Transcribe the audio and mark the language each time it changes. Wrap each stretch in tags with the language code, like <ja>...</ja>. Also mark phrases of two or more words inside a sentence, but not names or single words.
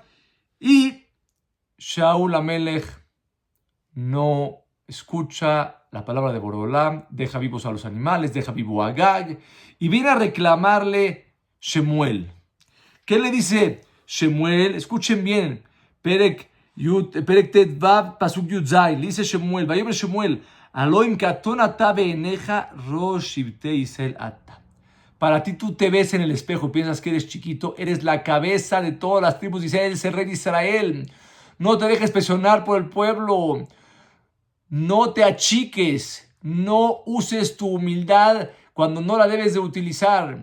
<es>Y Shaul HaMelech no escucha la palabra de Borolam, deja vivos a los animales, deja vivo a Agag, y viene a reclamarle Shmuel. ¿Qué le dice Shmuel? Escuchen bien,</es> <he>פרק ט"ו, פסוק י"ז, dice Shmuel, ויאמר שמואל הלוא אם קטן אתה בעיניך ראש שבטי ישראל אתה.</he> <es>Para ti tú te ves en el espejo, piensas que eres chiquito, eres la cabeza de todas las tribus de Israel, eres el rey de Israel. No te dejes presionar por el pueblo. No te achiques, no uses tu humildad cuando no la debes de utilizar.</es>